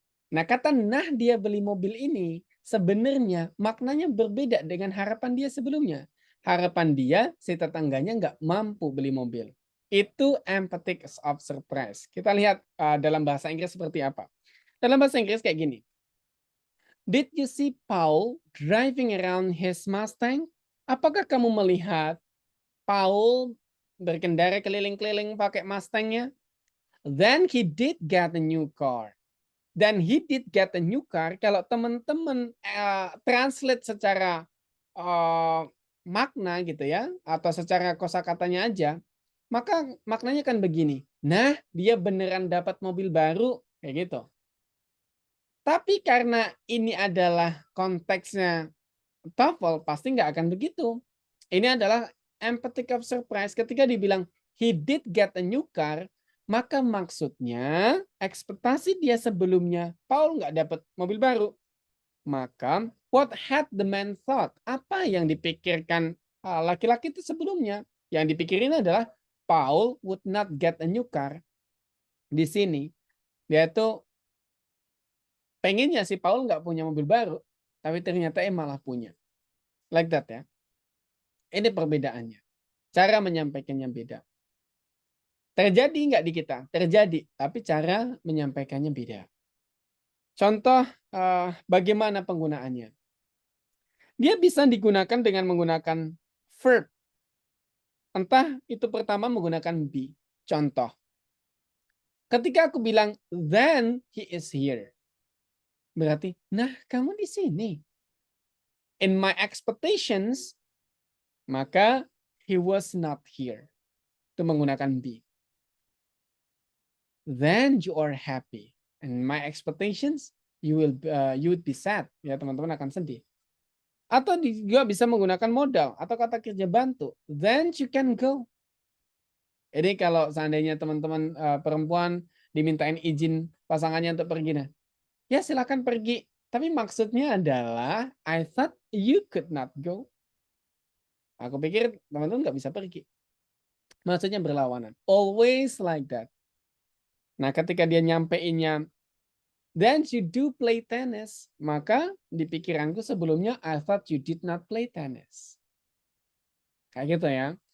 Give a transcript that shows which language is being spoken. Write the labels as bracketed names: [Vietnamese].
[Indonesian] Nah kata nah dia beli mobil ini sebenarnya maknanya berbeda dengan harapan dia sebelumnya. Harapan dia si tetangganya nggak mampu beli mobil. Itu emphatic of surprise. Kita lihat dalam bahasa Inggris seperti apa. Dalam bahasa Inggris kayak gini. [English] Did you see Paul driving around his Mustang? [Indonesian] Apakah kamu melihat Paul berkendara keliling-keliling pakai Mustang-nya? [English] Then he did get a new car. Dan he did get a new car. [Indonesian] Kalau teman-teman translate secara makna gitu ya, atau secara kosakatanya aja, maka maknanya kan begini. Nah, dia beneran dapat mobil baru, kayak gitu. Tapi karena ini adalah konteksnya TOEFL, pasti nggak akan begitu. Ini adalah emphatic of surprise. Ketika dibilang [English] he did get a new car, [Indonesian] maka maksudnya ekspektasi dia sebelumnya Paul nggak dapat mobil baru. [English] Maka what had the man thought? [Indonesian] Apa yang dipikirkan laki-laki itu sebelumnya? Yang dipikirin adalah [English] Paul would not get a new car. [Indonesian] Di sini dia tuh pengennya si Paul nggak punya mobil baru, tapi ternyata malah punya. [English] Like that [Indonesian] ya. Ini perbedaannya. Cara menyampaikannya beda. Terjadi nggak di kita? Terjadi, tapi cara menyampaikannya beda. Contoh bagaimana penggunaannya? Dia bisa digunakan dengan menggunakan verb. Entah itu pertama menggunakan be. Contoh. Ketika aku bilang, [English] then he is here. [Indonesian] Berarti, nah kamu di sini. [English] In my expectations, maka he was not here. Itu menggunakan be. Then you are happy. In my expectations, you would be sad. [Indonesian] Ya, teman-teman akan sedih. Atau juga bisa menggunakan modal atau kata kerja bantu. [English] Then you can go. [Indonesian] Jadi kalau seandainya teman-teman perempuan dimintain izin pasangannya untuk pergi, nah, ya silakan pergi. [English] Tapi maksudnya adalah, I thought you could not go. [Indonesian] Aku pikir teman-teman nggak bisa pergi. Maksudnya berlawanan. [English] Always like that. [Indonesian] Nah, ketika dia nyampeinnya, [English] then you do play tennis. [Indonesian] Maka di pikiranku sebelumnya, [English] I thought you did not play tennis. [Indonesian] Kayak gitu ya.